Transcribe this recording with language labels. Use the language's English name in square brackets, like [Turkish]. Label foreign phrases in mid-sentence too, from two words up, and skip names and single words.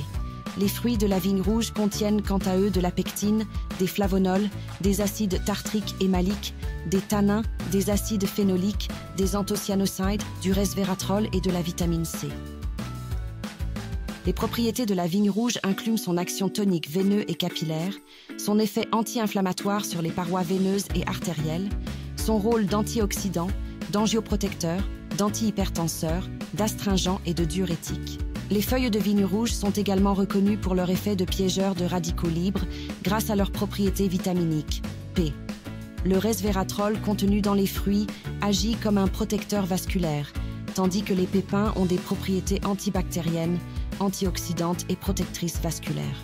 [French] Les fruits de la vigne rouge contiennent quant à eux de la pectine, des flavonols, des acides tartriques et maliques, des tannins, des acides phénoliques, des anthocyanosides, du resveratrol et de la vitamine C. Les propriétés de la vigne rouge incluent son action tonique veineuse et capillaire, son effet anti-inflammatoire sur les parois veineuses et artérielles, son rôle d'antioxydant, d'angioprotecteur, d'antihypertenseur, d'astringent et de diurétique. Les feuilles de vigne rouge sont également reconnues pour leur effet de piégeur de radicaux libres grâce à leurs propriétés vitaminiques. P. Le resveratrol contenu dans les fruits agit comme un protecteur vasculaire, tandis que les pépins ont des propriétés antibactériennes, antioxydantes et protectrices vasculaires.